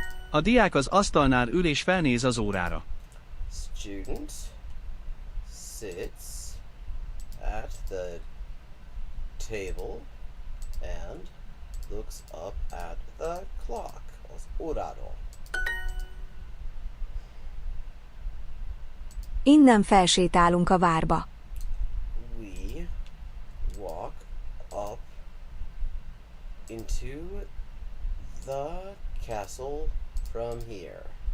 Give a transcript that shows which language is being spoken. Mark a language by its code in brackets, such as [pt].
[hu] A diák az asztalnál ül és felnéz az órára. [en] Student sits at the table and looks up at the clock. [hu] Az órára. Innen felsétálunk a várba. [en] We walk up into the castle from here.